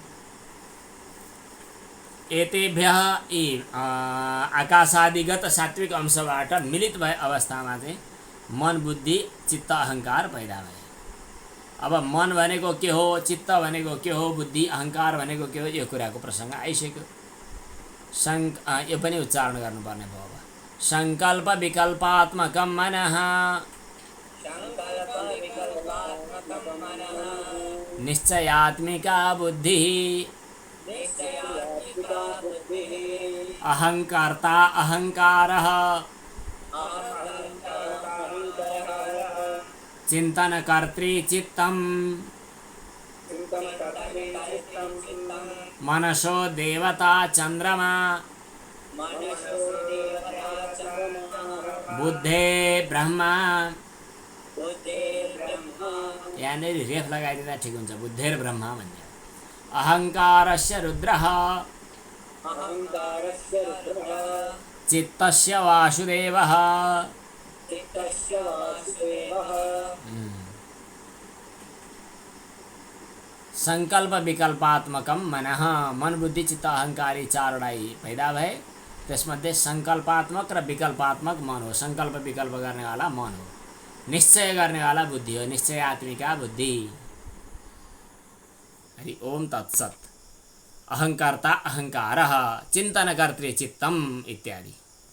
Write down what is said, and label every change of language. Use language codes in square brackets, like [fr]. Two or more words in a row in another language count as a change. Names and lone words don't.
[ne] एतेभ्यः यी आकाशादिगत सात्विक अंशबाट मिलित भए अवस्थामा चाहिँ मन बुद्धि चित्त अहङ्कार पैदा भए। अब मन भनेको के हो, चित्त भनेको के हो, बुद्धि अहङ्कार भनेको के हो, यो कुराको प्रसङ्ग आइसक्यो। यो पनि उच्चारण गर्नुपर्ने भयो। [sa] अब सङ्कल्प विकल्पात्मकं मनः निश्चयात्मिका बुद्धिः अहङ्कर्ता अहङ्कारः चिन्तनकर्त्री चित्तम् मनसो देवता चन्द्रमा बुद्धे ब्रह्मा। [ne] यहाँनिर रेफ लगाइदिँदा ठिक हुन्छ, [sa] बुद्धेर ब्रह्मा [ne] भन्ने। [sa] अहङ्कारस्य रुद्रः चित्तस्य वासुदेवः। संकल्प विकल्पात्मकम मनः, [ne] मन बुद्धि चित्त अहङ्कारी चारवटा पैदा भए। त्यसमध्ये संकल्पात्मक र विकल्पात्मक मन हो। संकल्प विकल्प गर्नेवाला मन हो, निश्चय गर्नेवाला बुद्धि हो, [sa] निश्चयात्मिका बुद्धि। हरि ओम तत्सत्। अहङ्कर्ता अहङ्कारः चिन्तनकर्त्री चित्तम् इत्यादि।